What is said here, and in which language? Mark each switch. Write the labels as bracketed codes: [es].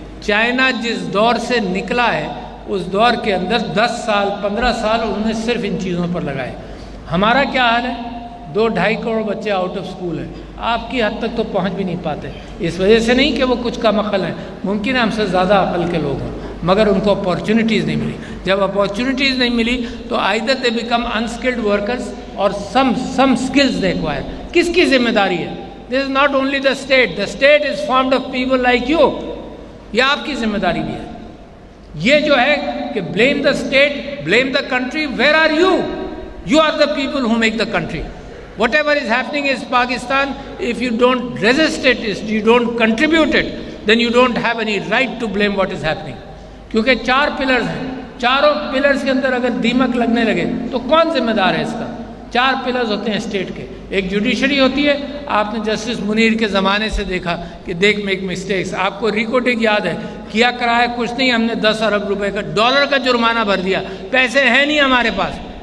[ur] China جس دور سے نکلا ہے اس دور کے اندر 10 سال 15 سال انہوں نے صرف ان چیزوں پر لگائے. ہمارا کیا حال ہے؟ 2-2.5 کروڑ بچے آؤٹ آف اسکول ہیں. آپ کی حد تک تو پہنچ بھی نہیں پاتے. اس وجہ سے نہیں کہ وہ کچھ کم عقل ہیں, ممکن ہے ہم سے زیادہ عقل کے لوگ ہوں, مگر ان کو اپارچونیٹیز نہیں ملی. جب اپارچونیٹیز نہیں ملی تو [en] either they become unskilled workers or some skills they acquire. [ur] کس کی ذمہ داری ہے؟ [en] This is not only the state. The state is formed of people like you. [ur] یہ آپ کی ذمہ داری بھی ہے. یہ جو ہے کہ [en] blame the state, blame the country, where are you? You are the people who make the country. Whatever is happening is Pakistan. If you don't resist it, if you don't contribute it, then you don't have any right to blame what is happening. [ur] کیونکہ 4 pillars ہیں, چاروں pillars کے اندر اگر دیمک لگنے لگے تو کون ذمہ دار ہے اس کا؟ 4 پلرز ہوتے ہیں اسٹیٹ کے. ایک جوڈیشری ہوتی ہے, آپ نے جسٹس منیر کے زمانے سے دیکھا کہ دیکھ میک مسٹیکس. آپ کو ریکوٹنگ یاد ہے, کیا کرایا کچھ نہیں, ہم نے 10 ارب روپے کا ڈالر کا جرمانہ بھر دیا, پیسے ہیں نہیں ہمارے پاس.